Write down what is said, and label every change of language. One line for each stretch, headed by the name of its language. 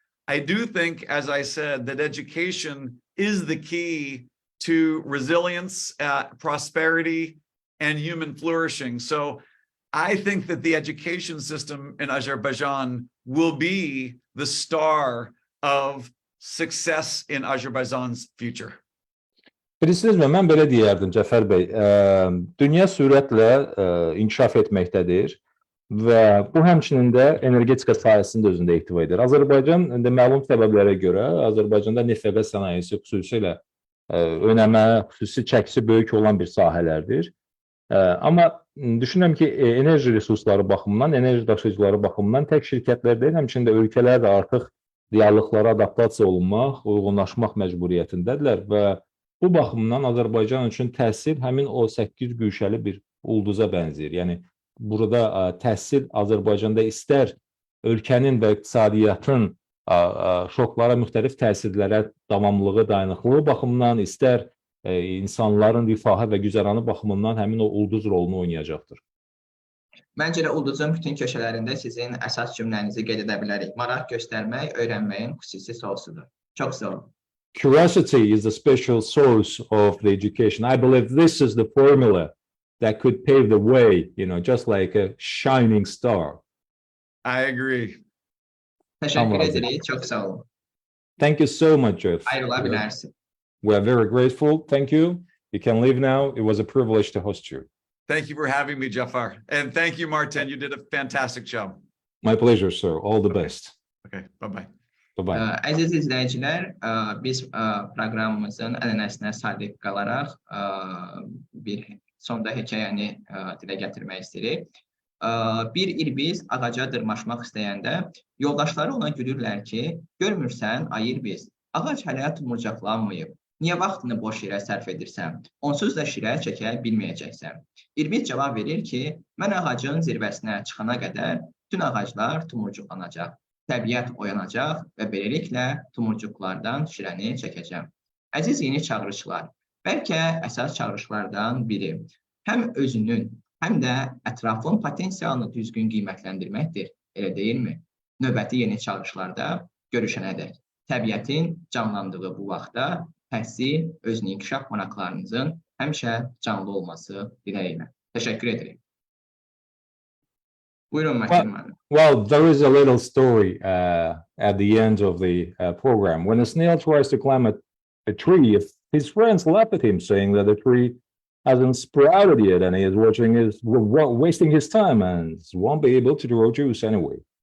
English: I do think, as I said, that education is the key to resilience, prosperity, and human flourishing. So I think that the education system in Azerbaijan will be the star of success in Azerbaijan's future.
Azerbaijani: Bilirsiniz, mən belə deyərdim, Cəfər bəy, dünya sürətlə inkişaf etməkdədir. Və bu həmçinin də energetika sahəsində özündə ehtiva edir. Azərbaycan məlum səbəblərə görə Azərbaycanda neft və qaz sənayesi xüsusilə önəmə, xüsusi çəkisi böyük olan bir sahələrdir. Amma düşünürəm ki, enerji resursları baxımından, enerji daşıyıcıları baxımından tək şirkətlər deyil, həmçinin də ölkələr də artıq reallıqlara adaptasiya olunmaq, uyğunlaşmaq məcburiyyətindədirlər və bu baxımdan Azərbaycan üçün təhsil həmin o 8 güşəli bir ulduza bənzəyir. Yəni burada təhsil Azərbaycanda istər ölkənin və iqtisadiyyatın şoklara, müxtəlif təsirlərə davamlılığı, dayanıqlığı baxımından, istər insanların rifahı və güzəranı baxımından həmin o ulduz rolunu oynayacaqdır. Məncə də ulduzun bütün köşələrində sizin əsas cümlənizi qeyd edə bilərik. Maraq göstərmək öyrənməyin xüsusi source'udur. Çox sağ olun.
English: Curiosity is the special source of the education. I believe this is the formula that could pave the way, just like a shining star. I agree.
Azerbaijani: Təşəkkür edirik, çox sağ olun.
English: Thank you so much, Jeff.
Azerbaijani: Ayrıla bilərsin.
English: We are very grateful. Thank you. You can leave now. It was a privilege to host you. Thank you for having me, Jafar. And thank you, Martin. You did a fantastic job. My pleasure, sir. All the best. Okay, bye-bye. Bye-bye.
Azerbaijani: Əziz izləyicilər, biz proqramımızın ənənəsinə sadiq qalaraq bir sonda hekayəni dilə gətirmək istəyirik. Bir il biz ağaca dırmaşmaq istəyəndə yoldaşları ona gülürlər ki, görmürsən, ayır biz, ağac hələ tumurcaqlanmayıb. Niyə vaxtını boş yerə sərf edirsən? Onsuz da şirə çəkə bilməyəcəksən. İrbiz cavab verir ki, mən ağacın zirvəsinə çıxana qədər bütün ağaclar tumurcuqlanacaq. Təbiət oyanacaq və beləliklə tumurcuqlardan şirəni çəkəcəm. Əziz yeni çağırışlar, bəlkə əsas çağırışlardan biri həm özünün, həm də ətrafın potensialını düzgün qiymətləndirməkdir, elə deyilmi? Növbəti yeni çağırışlarda görüşənədək. Təbiətin canlandığı bu vaxtda təhsil, özünün inkişaf maraqlarınızın həmişə canlı olması diləyilə. Təşəkkür edirik. Buyurun, Mətin müəllim.
English: Well, there is a little story at the end of the program. When a snail tries to climb a tree, if his friends laugh at him, saying that the tree hasn't sprouted yet and he is wasting his time and won't be able to draw juice anyway.